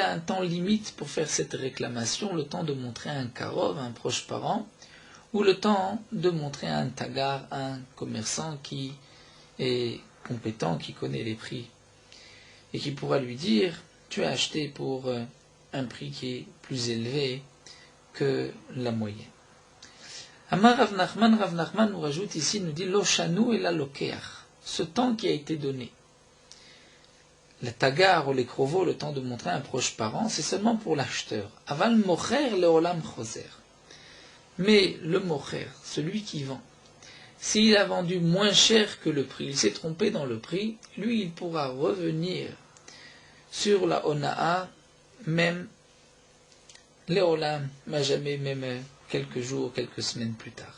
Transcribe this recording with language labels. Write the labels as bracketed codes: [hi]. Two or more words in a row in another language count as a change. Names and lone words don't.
[fr] a un temps limite pour faire cette réclamation, le temps de montrer un karov, un proche parent, ou le temps de montrer un tagar, un commerçant qui est compétent, qui connaît les prix, et qui pourra lui dire « tu as acheté pour un prix qui est plus élevé que la moyenne ». Amar Rav Nachman nous rajoute ici, nous dit « [he] לא שנו אלא ללוקח ». [fr] Ce temps qui a été donné, le tagar ou les krovos, le temps de montrer un proche parent, c'est seulement pour l'acheteur. [he] אבל מוכר לעולם חוזר. [fr] Mais le mocher, celui qui vend, s'il a vendu moins cher que le prix, il s'est trompé dans le prix, lui il pourra revenir sur la ona'a, même leolam, mais jamais, même quelques jours, quelques semaines plus tard.